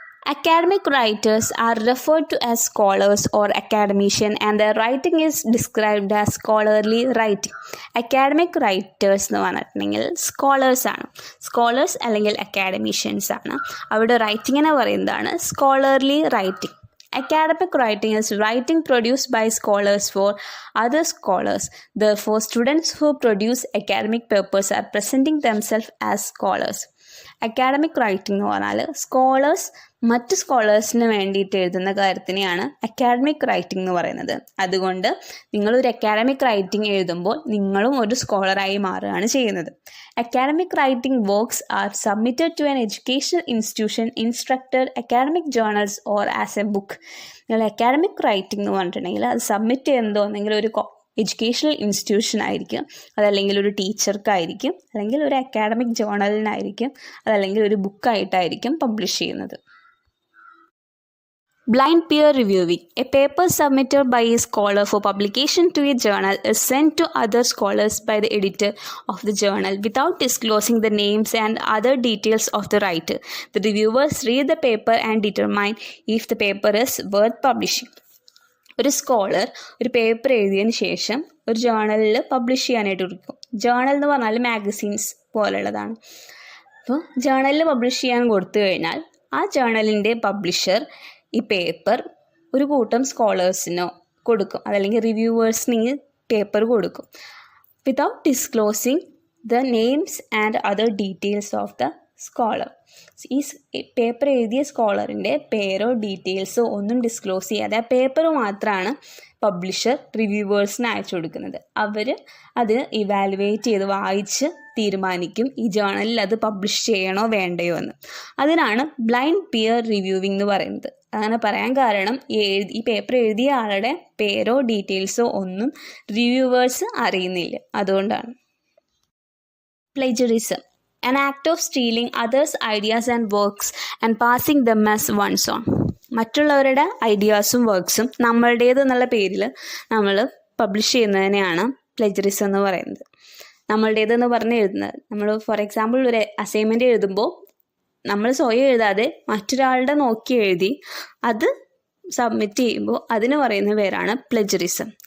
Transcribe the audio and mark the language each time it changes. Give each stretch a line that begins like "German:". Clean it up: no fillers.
English: Academic writers are referred to as scholars or academician, and their writing is described as scholarly writing.
Malayalam: Academic writers എന്ന് പറഞ്ഞിട്ടുണ്ടെങ്കിൽ scholars ആണ്. Scholars അല്ലെങ്കിൽ academicians ആണ്. അവരുടെ റൈറ്റിങ്ങിനെ പറയുന്നതാണ് scholarly writing.
English: Academic writing is writing produced by scholars for other scholars. Therefore, students who produce academic papers are presenting themselves as scholars.
Malayalam: Academic writing എന്ന് പറഞ്ഞാൽ scholars മറ്റ് സ്കോളേഴ്സിന് വേണ്ടിയിട്ട് എഴുതുന്ന കാര്യത്തിനെയാണ് അക്കാഡമിക് റൈറ്റിംഗ് എന്ന് പറയുന്നത്. അതുകൊണ്ട് നിങ്ങളൊരു അക്കാഡമിക് റൈറ്റിംഗ് എഴുതുമ്പോൾ നിങ്ങളും ഒരു സ്കോളറായി മാറുകയാണ് ചെയ്യുന്നത്.
English: Academic writing works are submitted to an educational institution, instructor, academic journals or as a book.
Malayalam: നിങ്ങൾ അക്കാഡമിക് റൈറ്റിംഗ് എന്ന് പറഞ്ഞിട്ടുണ്ടെങ്കിൽ അത് സബ്മിറ്റ് ചെയ്യുന്നതോ എന്തെങ്കിലും ഒരു എഡ്യൂക്കേഷണൽ ഇൻസ്റ്റിറ്റ്യൂഷൻ ആയിരിക്കും, അതല്ലെങ്കിൽ ഒരു ടീച്ചർക്കായിരിക്കും, അല്ലെങ്കിൽ ഒരു അക്കാഡമിക് ജേർണലിനായിരിക്കും, അതല്ലെങ്കിൽ ഒരു ബുക്കായിട്ടായിരിക്കും പബ്ലിഷ് ചെയ്യുന്നത്.
English: Blind peer reviewing. A paper submitted by a scholar for publication to a journal is sent to other scholars by the editor of the journal without disclosing the names and other details of the writer. The reviewers read the paper and determine if the paper is worth publishing.
Malayalam: ഒരു scholar ഒരു paper എഴുതിയതിന് ശേഷം ഒരു ജേർണലിൽ publish ചെയ്യാനായിട്ട് കൊടുക്കും. Journal എന്ന് പറഞ്ഞാൽ magazines പോലുള്ളതാണ്. അപ്പോൾ ജേർണലിൽ publish ചെയ്യാൻ കൊടുത്തു കഴിഞ്ഞാൽ ആ ജേർണലിൻ്റെ പബ്ലിഷർ ഈ പേപ്പർ ഒരു കൂട്ടം സ്കോളേഴ്സിനോ കൊടുക്കും, അതല്ലെങ്കിൽ റിവ്യൂവേഴ്സിന് ഈ പേപ്പർ കൊടുക്കും
English: Without disclosing the names and other details of the scholar.
Malayalam: ഈ പേപ്പർ എഴുതിയ സ്കോളറിൻ്റെ പേരോ ഡീറ്റെയിൽസോ ഒന്നും ഡിസ്ക്ലോസ് ചെയ്യാതെ ആ പേപ്പർ മാത്രമാണ് പബ്ലിഷർ റിവ്യൂവേഴ്സിന് അയച്ചു കൊടുക്കുന്നത്. അവർ അത് ഇവാലുവേറ്റ് ചെയ്ത് വായിച്ച് തീരുമാനിക്കും ഈ ജേർണലിൽ അത് പബ്ലിഷ് ചെയ്യണോ വേണ്ടയോ എന്ന്. അതിനാണ് ബ്ലൈൻഡ് പിയർ റിവ്യൂവിംഗ് എന്ന് പറയുന്നത്. അങ്ങനെ പറയാൻ കാരണം ഈ പേപ്പർ എഴുതിയ ആളുടെ പേരോ ഡീറ്റെയിൽസോ ഒന്നും റിവ്യൂവേഴ്സ് അറിയുന്നില്ല, അതുകൊണ്ടാണ്.
English: Plagiarism. An act of stealing others' ideas and works and passing them as one's own.
Malayalam: മറ്റുള്ളവരുടെ ഐഡിയാസും വർക്ക്സും നമ്മളുടേതെന്നുള്ള പേരിൽ നമ്മൾ പബ്ലിഷ് ചെയ്യുന്നതിനെയാണ് പ്ലേജറിസം എന്ന് പറയുന്നത്. നമ്മളുടേതെന്ന് പറഞ്ഞ് എഴുതുന്നത്. നമ്മൾ
English: for example
Malayalam: ഒരു അസൈൻമെൻറ്റ് എഴുതുമ്പോൾ നമ്മൾ സ്വയം എഴുതാതെ മറ്റൊരാളുടെ നോക്കി എഴുതി അത് സബ്മിറ്റ് ചെയ്യുമ്പോൾ അതിന് പറയുന്ന പേരാണ് പ്ലേജറിസം.